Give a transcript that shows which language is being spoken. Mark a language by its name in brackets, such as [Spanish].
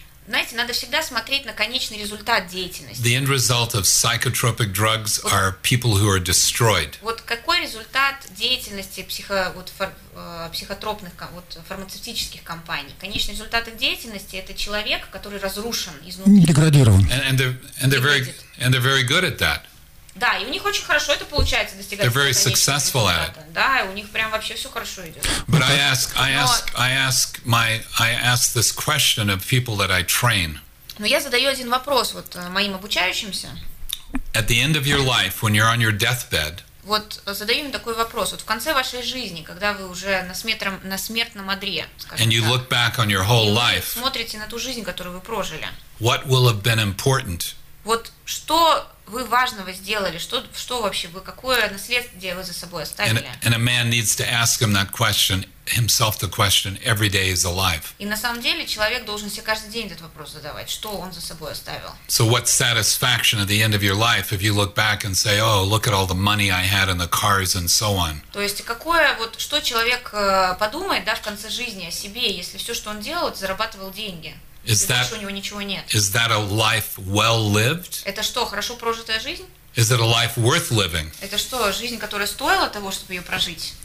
[Russian] Знаете, надо всегда смотреть на конечный результат деятельности. [English] The end result of psychotropic drugs are people who are destroyed. [Russian] Вот какой результат деятельности психотропных, вот фармацевтических компаний? Конечный результат их деятельности – это человек, который разрушен изнутри. Деградирован. [English] And they're very good at that. [Russian] Да, и у них очень хорошо это получается достигать. [English] They're very successful at it. [Russian] Да, и у них прям вообще все хорошо идет. [English] But I ask this question of people that I train. [Russian] Но я задаю один вопрос вот моим обучающимся. [English] At the end of your life, when you're on your deathbed. [Russian] Вот задаю им такой вопрос. Вот в конце вашей жизни, когда вы уже на смертном одре, скажем так, и вы смотрите на ту жизнь, которую вы прожили. [English] What will have been important? [Russian] Вот что вы важного сделали, что вообще вы, какое наследие вы за собой оставили? [English] And a man needs to ask him that question, himself the question, every day is alive. [Russian] И на самом деле человек должен себе каждый день этот вопрос задавать, что он за собой оставил. [English] So what satisfaction at the end of your life if you look back and say, oh, look at all the money I had and the cars and so on. [Russian] То есть какое, вот что человек подумает, да, в конце жизни о себе, если все, что он делал, это зарабатывал деньги. [English] Is that a life well lived? [Russian] Это что, хорошо прожитая жизнь? [English] Is it a life worth living? [Russian] Это что, жизнь, которая стоила того, чтобы ее прожить?